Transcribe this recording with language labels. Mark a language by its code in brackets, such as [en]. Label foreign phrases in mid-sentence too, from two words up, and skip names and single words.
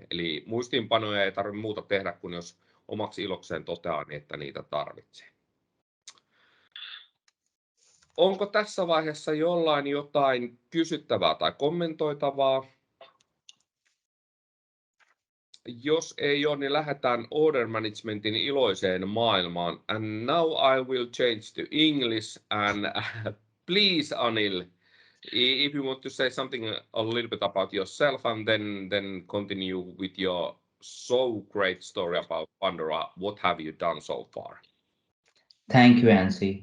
[fi] Eli muistiinpanoja ei tarvitse muuta tehdä, kuin jos omaksi ilokseen toteaa, niin että niitä tarvitsee. Onko tässä vaiheessa jotain kysyttävää tai kommentoitavaa? Jos ei ole, niin lähdetään [en] order managementin [fi] iloiseen maailmaan. [en] And now I will change to English and please Anil, if you want to say something a little bit about yourself and then continue with your so great story about Pandora, what have you done so far? Thank you, Ansi.